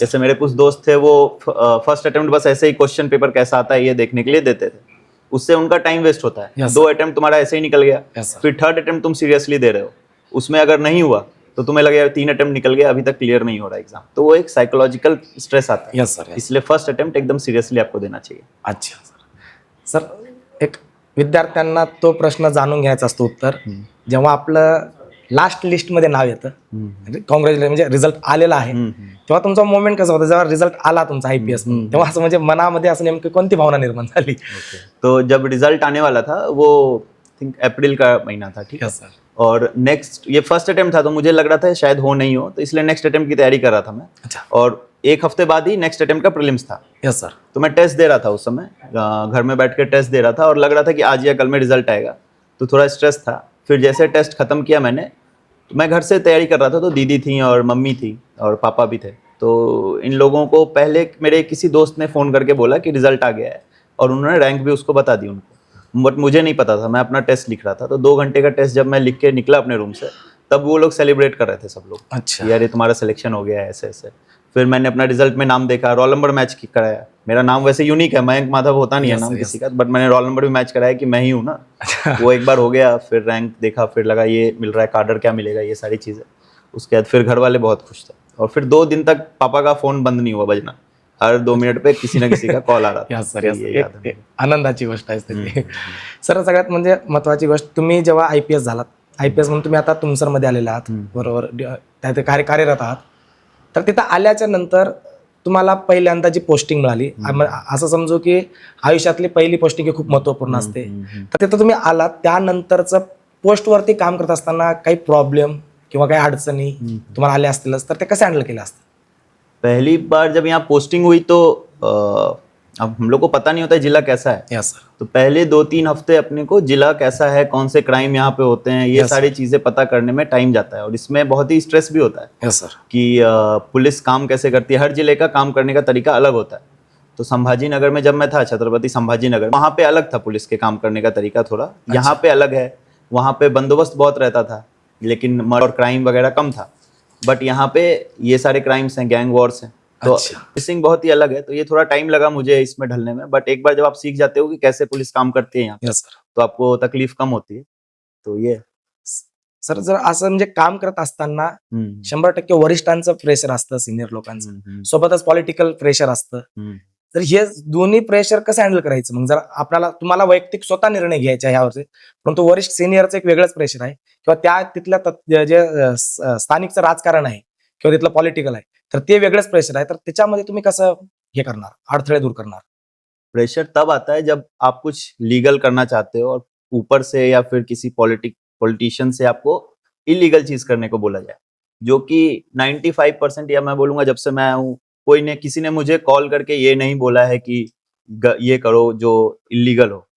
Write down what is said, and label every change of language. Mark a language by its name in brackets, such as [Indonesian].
[Hindi] जैसे मेरे कुछ दोस्त थे, वो फर्स्ट अटेम्प्ट बस ऐसे ही क्वेश्चन पेपर कैसा आता है ये देखने के लिए देते थे। उससे उनका टाइम वेस्ट होता है। [English] Yes, [Hindi] 2 अटेम्प्ट तुम्हारा ऐसे ही निकल गया। [English] Yes, sir. [Hindi] फिर थर्ड अटेम्प्ट तुम सीरियसली दे रहे हो, उसमें अगर नहीं हुआ तो तुम्हें लगेगा 3 अटेम्प्ट निकल गया, अभी तक क्लियर नहीं हो रहा एग्जाम, तो वो एक साइकोलॉजिकल स्ट्रेस आता है। [English] Yes sir, yes. [Hindi] इसलिए फर्स्ट अटेम्प्ट एकदम सिरियसली आपको देना चाहिए। अच्छा सर. [Marathi] सर एक विद्यार्थ्यांना तो प्रश्न जाणून घ्यायचा असतो उत्तर, जेव्हा आपलं लास्ट लिस्टमध्ये नाव येतं, कॉंग्रॅच्युलेशन म्हणजे रिझल्ट आलेला आहे, तेव्हा तुमचा मोमेंट कसा होता जेव्हा रिझल्ट आला तुमचा IPS म्हणून, तेव्हा असं म्हणजे मनामध्ये असं नेमकी कोणती भावना निर्माण झाली? [Hindi] तो जब रिजल्ट आने वाला था वो थिंक अप्रैल का महीना था, ठीक है। [English] Yes sir. [Hindi] और नेक्स्ट ये फर्स्ट अटेम्प्ट था, तो मुझे लग रहा था शायद हो नहीं हो, तो इसलिए नेक्स्ट अटेम्प्ट की तैयारी कर रहा था मैं। अच्छा. और एक हफ्ते बाद ही नेक्स्ट अटेम्प्ट का प्रीलिम्स था, [English] Yes sir. [Hindi] तो मैं टेस्ट दे रहा था उस समय, घर में बैठ के टेस्ट दे रहा था और लग रहा था कि आज या कल में रिजल्ट आएगा, तो थोड़ा स्ट्रेस था। फिर जैसे टेस्ट खत्म किया मैंने, तो मैं घर से तैयारी कर रहा था, तो दीदी थी और मम्मी थी और पापा भी थे, तो इन लोगों को पहले मेरे किसी दोस्त ने फ़ोन करके बोला कि रिजल्ट आ गया है, और उन्होंने रैंक भी उसको बता दी उनको, बट मुझे नहीं पता था, मैं अपना टेस्ट लिख रहा था। तो 2 घंटे का टेस्ट जब मैं लिख के निकला अपने रूम से, तब वो लोग सेलिब्रेट कर रहे थे सब लोग, अच्छा. कि यार ये तुम्हारा सिलेक्शन हो गया है, ऐसे ऐसे। फिर मैंने अपना रिजल्ट में नाम देखा, रोल नंबर मैच कराया। मेरा नाम वैसे यूनिक है, मयंक माधव होता नहीं है [English] Yes, [Hindi] नाम [English] yes. [Hindi] किसी का, बट मैंने रोल नंबर भी मैच कराया कि मैं ही हूँ ना। वो एक बार हो गया, फिर रैंक देखा, फिर लगा ये मिल रहा है, कार्डर क्या मिलेगा, ये सारी चीज़ें। उसके बाद फिर घर वाले बहुत खुश थे, और फिर 2 दिन तक पापा का फ़ोन बंद नहीं हुआ बजना, हर 2 मिनट पे किसी ना किसी का कॉल आ रहा था। [English] yes sir, [Hindi] तो [English] Yes. [Hindi] ये याद है मुझे। [Marathi] एक आनंदाची गोष्ट आहे ती. सर सगळ्यात म्हणजे महत्त्वाची गोष्ट, तुम्ही जेव्हा IPS झालात, IPS म्हणून तुम्ही आता तुमसरमध्ये आलेला आहात, बरोबर, त्या कार्यरत आहात, तर तिथं आल्याच्या नंतर तुम्हाला पहिल्यांदा जी पोस्टिंग मिळाली, असं समजू की आयुष्यातली पहिली पोस्टिंग ही खूप महत्त्वपूर्ण असते, तर तिथं तुम्ही आलात, त्यानंतरचं पोस्टवरती काम करत असताना काही प्रॉब्लेम किंवा काही अडचणी तुम्हाला आल्या असतीलच, तर ते कसे हँडल केले असतील? [Hindi] पहली बार जब यहाँ पोस्टिंग हुई तो अब हम लोग को पता नहीं होता है जिला कैसा है, [English] Yes sir. [Hindi] तो पहले 2-3 हफ्ते अपने को जिला कैसा है, कौन से क्राइम यहाँ पे होते हैं, ये [English] Yes, [Hindi] सारी चीज़ें पता करने में टाइम जाता है, और इसमें बहुत ही स्ट्रेस भी होता है [English] Yes sir. [Hindi] कि पुलिस काम कैसे करती है, हर जिले का काम करने का तरीका अलग होता है। तो संभाजी नगर में जब मैं था, छत्रपति संभाजी नगर, वहाँ पे अलग था पुलिस के काम करने का तरीका थोड़ा, यहाँ पे अलग है। वहाँ पे बंदोबस्त बहुत रहता था, लेकिन मर्डर और क्राइम वगैरह कम था, बट यहाँ पे ये सारे क्राइम्स हैं, गैंग वॉर्स हैं, तो अच्छा. पुलिसिंग बहुत ही अलग है। तो ये थोड़ा टाइम लगा मुझे इसमें ढलने में, बट एक बार जब आप सीख जाते हो कि कैसे पुलिस काम करती है यहाँ पे, [English] Yes sir. [Hindi] तो आपको तकलीफ कम होती है। तो ये [Marathi] सर जर असं म्हणजे काम करत असताना 100% वरिष्ठांचं प्रेशर असतं, सिनियर लोकांचं, सोबतच पॉलिटिकल प्रेशर असतं, तर हे दोन्ही प्रेशर कसं हँडल करायचं? मग जर आपल्याला तुम्हाला वैयक्तिक स्वतः निर्णय घ्यायचा ह्यावरती, परंतु वरिष्ठ सिनियरचं एक वेगळंच प्रेशर आहे, किंवा त्या तिथल्या जे स्थानिकचं राजकारण आहे किंवा तिथलं पॉलिटिकल आहे, तर ते वेगळंच प्रेशर आहे, तर त्याच्यामध्ये तुम्ही कसं हे करणार, अडथळे दूर करणार? [Hindi] प्रेशर तब आता है जब आप कुछ लीगल करना चाहते हो और ऊपर से या फिर किसी पॉलिटिशियन से आपको इलीगल चीज करने को बोला जाए, जो कि 95% या मैं बोलूंगा जब से मैं हूँ, कोई ने किसी ने मुझे कॉल करके ये नहीं बोला है कि ये करो जो इलीगल हो।